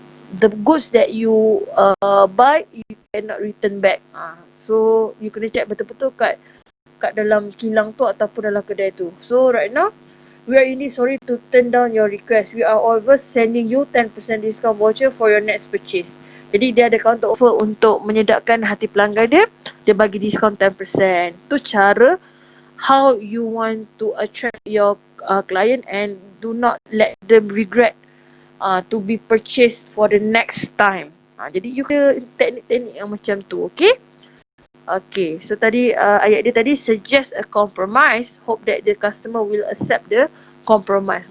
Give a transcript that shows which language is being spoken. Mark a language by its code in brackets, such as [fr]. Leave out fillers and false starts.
[en] The goods that you buy, you cannot return back. [ms] So you kena check betul-betul kat dalam kilang tu ataupun dalam kedai tu. [en] So right now, we are really sorry to turn down your request. We are always sending you 10% discount voucher for your next purchase. [ms] Jadi dia ada counter offer untuk menyedapkan hati pelanggan dia. Dia bagi diskaun 10%. [en] Tu cara how you want to attract your client and do not let them regret to be purchased for the next time. [ms] Jadi you kena teknik-teknik yang macam tu, okay? Okay, so tadi ayat dia tadi [en] suggest a compromise, hope that the customer will accept the compromise.